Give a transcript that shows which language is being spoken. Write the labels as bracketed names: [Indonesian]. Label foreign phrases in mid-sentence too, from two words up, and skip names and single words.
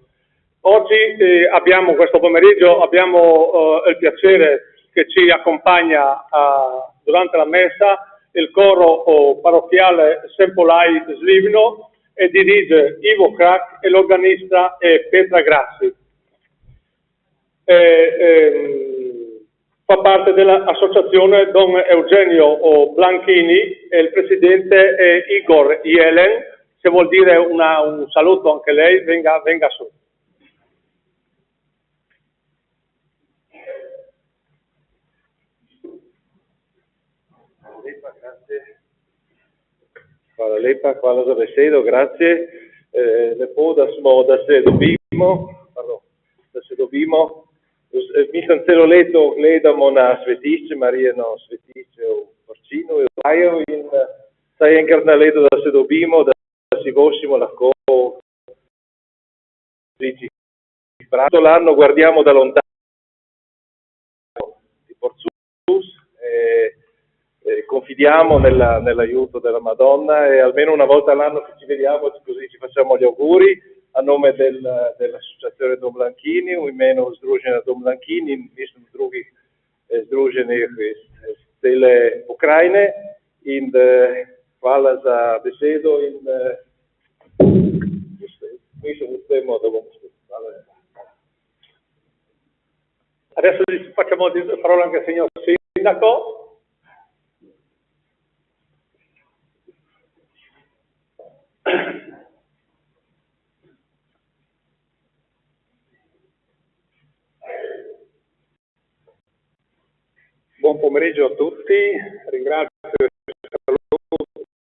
[Italian] Oggi abbiamo, questo pomeriggio, abbiamo il piacere che ci accompagna durante la messa il coro parrocchiale Sempolai Slivno e dirige Ivo Crac e l'organista è Petra Grassi. Fa parte dell'associazione Don Eugenio Blanchini e il presidente è Igor Jelen. Se vuol dire un saluto anche lei, venga su. [Slovenian] Hvala lepa, hvala za besedo, grazie. Lepo, da se dobimo. Mislim, celo leto gledamo na svetišče, Marijino svetišče v Porcinu, v Raju in vsaj enkrat na leto, da se dobimo, da si voščimo lahko [Italian] l'anno guardiamo da lontano di Porzus confidiamo nell'aiuto della Madonna e almeno una volta all'anno che ci vediamo così ci facciamo gli auguri a nome dell'associazione Dom Blanchini, [Slovenian] u imenu Združenja Dom Blanchini in mislim drugih združenih iz cele Ukrajine in hvala za besedo in mislim uspemo da bomo skupaj. Hvala lepa. [Italian] Adesso facciamo parola anche al signor Sindaco. Buon pomeriggio a tutti, ringrazio il saluto.